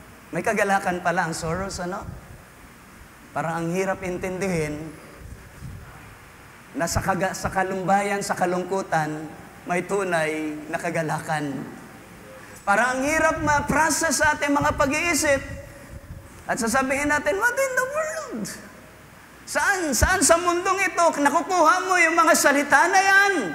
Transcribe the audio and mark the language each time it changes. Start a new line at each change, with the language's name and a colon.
Filipino: May kagalakan pala ang sorrows, ano? Parang ang hirap intindihin na sa kalumbayan, sa kalungkutan, may tunay na kagalakan. Parang ang hirap ma-process sa ating mga pag-iisip. At sasabihin natin,
English: what in the world?
Filipino: Saan sa mundong ito, nakukuha mo yung mga salita na yan?